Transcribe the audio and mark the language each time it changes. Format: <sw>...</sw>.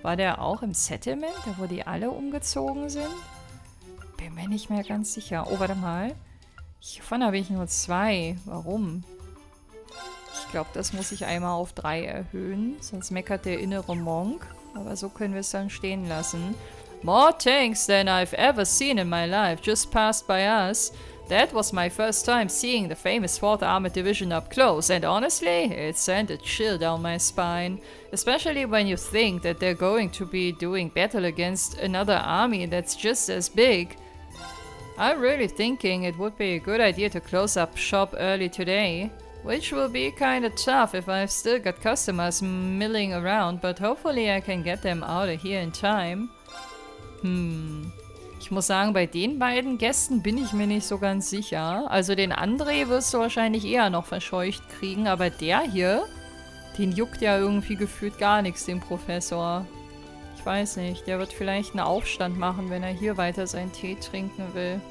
<de>War der auch im Settlement, da wo die alle umgezogen sind? Bin mir nicht mehr ganz sicher. Oh, warte mal. Hiervon habe ich nur 2. Warum? Ich glaube, das muss ich einmal auf 3 erhöhen. Sonst meckert der innere Monk. Aber so können wir es dann stehen lassen.</de> <en>More tanks than I've ever seen in my life just passed by us. That was my first time seeing the famous 4th Armored Division up close, and honestly, it sent a chill down my spine. Especially when you think that they're going to be doing battle against another army that's just as big. I'm really thinking it would be a good idea to close up shop early today. Which will be kinda tough if I've still got customers milling around, but hopefully I can get them out of here in time.</en> <de>Ich muss sagen, bei den beiden Gästen bin ich mir nicht so ganz sicher. Also den André wirst du wahrscheinlich eher noch verscheucht kriegen, aber der hier, den juckt ja irgendwie gefühlt gar nichts, den Professor. Ich weiß nicht, der wird vielleicht einen Aufstand machen, wenn er hier weiter seinen Tee trinken will.</de>